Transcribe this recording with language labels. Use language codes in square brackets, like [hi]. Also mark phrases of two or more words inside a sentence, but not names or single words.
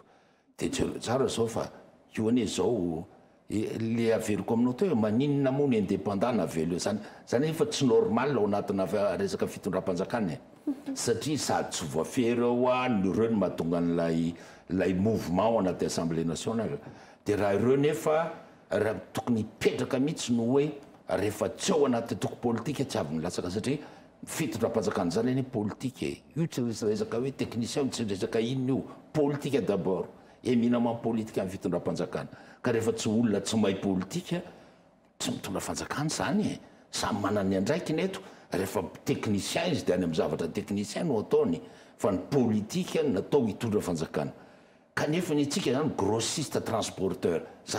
[mg] de tsara zao fa io ane zao le averiko aminao teo maninona moa ny indépendant navelo zany efa tsy normal ao anatina resaka fitondram-panjakana satria sady tsy voafery ao a ny reo ny mahatonga n'lay mouvement ao anaty [fr] assemblée nationale [mg] de raha ireo nefa raha tokony hipetraka mihitsy no hoe rehefa tsy ao anaty toko politika tsy avy nilatsaka satria fitondram-panjakana zany eny politika io tsy resaka hoe technicien tsy resaka inona io politika [fr] d'abord éminemment politique [mg] amin'ny fitondram-panjakana ka rehefa tsy olona tsy mahay politika tsy mitondra fanjakana zany samy manany andraikiny eto rehefa technicien izy dia any amin'ny zavatra technicien no ataony fa ny politika natao hitondra fanjakana kanefa ny itsika zany [fr] grossiste transporteur [mg] za